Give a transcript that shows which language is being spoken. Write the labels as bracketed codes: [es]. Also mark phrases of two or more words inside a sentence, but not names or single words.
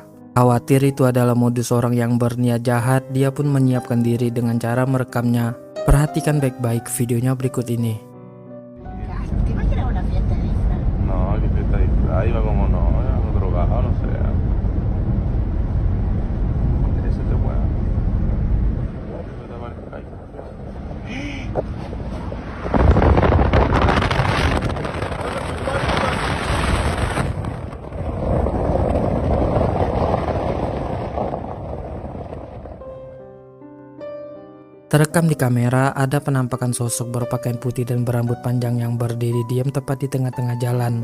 [id] Khawatir itu adalah modus orang yang berniat jahat, dia pun menyiapkan diri dengan cara merekamnya. Perhatikan baik-baik videonya berikut ini. [es] ¿Te imaginas una fiesta de disfraz? No, que fiesta de disfraz, iba como no, era drogado, no sé. Ese te puede. [id] Terekam di kamera ada penampakan sosok berpakaian putih dan berambut panjang yang berdiri diam tepat di tengah-tengah jalan.